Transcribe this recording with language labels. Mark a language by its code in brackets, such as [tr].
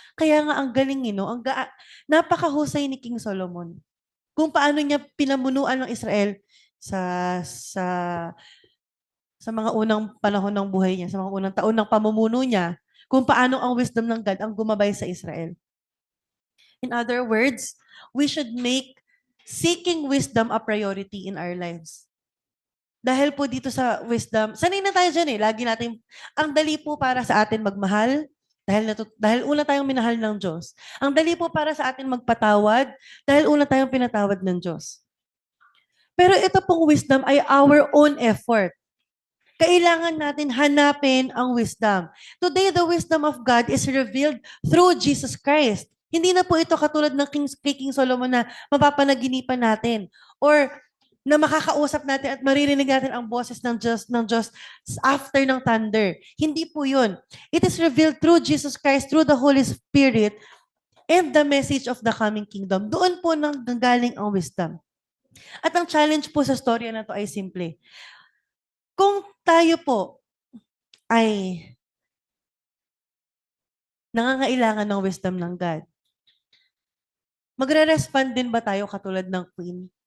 [tl] Kaya nga ang galing napakahusay ni King Solomon. Kung paano niya pinamunuan ng Israel sa sa sa mga unang panahon ng buhay niya, sa mga unang taon ng pamumuno niya, kung paano ang wisdom ng God ang gumabay sa Israel. [en] In other words, we should make seeking wisdom a priority in our lives. [tl] Dahil po dito sa wisdom, sanay na tayo dyan eh. Lagi natin, ang dali po para sa atin magmahal, dahil una tayong minahal ng Diyos. Ang dali po para sa atin magpatawad, dahil una tayong pinatawad ng Diyos. Pero ito pong wisdom ay [en] our own effort. [tl] Kailangan natin hanapin ang wisdom. [en] Today, the wisdom of God is revealed through Jesus Christ. [tl] Hindi na po ito katulad ng King Solomon na mapapanaginipan natin or na makakausap natin at maririnig natin ang boses ng Diyos after ng thunder. Hindi po yun. [en] It is revealed through Jesus Christ, through the Holy Spirit, and the message of the coming kingdom. [tl] Doon po nang galing ang wisdom. At ang challenge po sa storya na to ay simple. Kung tayo po ay nangangailangan ng wisdom ng God, magre-respond din ba tayo katulad ng queen?